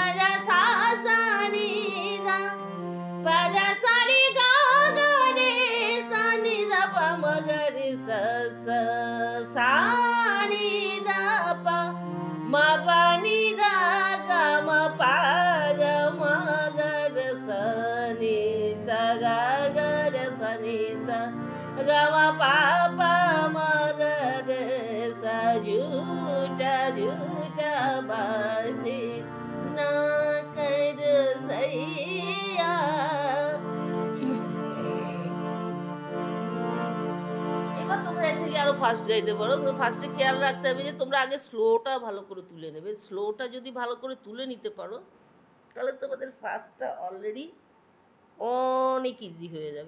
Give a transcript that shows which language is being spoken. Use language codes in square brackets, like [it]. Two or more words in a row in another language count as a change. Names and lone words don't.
[hi] দা সা সা নি ধা পা দা সা রে গা গা রে সা নি ধা পা মা গা রে সা সা সা নি ধা পা মা পা নি ধা গা মা পা গা মা গা রে সা নি সা গা গা রে সা নি সা গা মা পা পা মা গা রে সা। झूठा झूठा बाते ना कर सैया। [bn] এবার তোমরা এর থেকে আরো ফাস্ট গাইতে পারো। ফার্স্টে খেয়াল রাখতে হবে যে তোমরা আগে স্লোটা ভালো করে তুলে নেবে। স্লোটা যদি ভালো করে তুলে নিতে পারো তাহলে তোমাদের ফার্স্টটা অলরেডি অনেক ইজি হয়ে যাবে।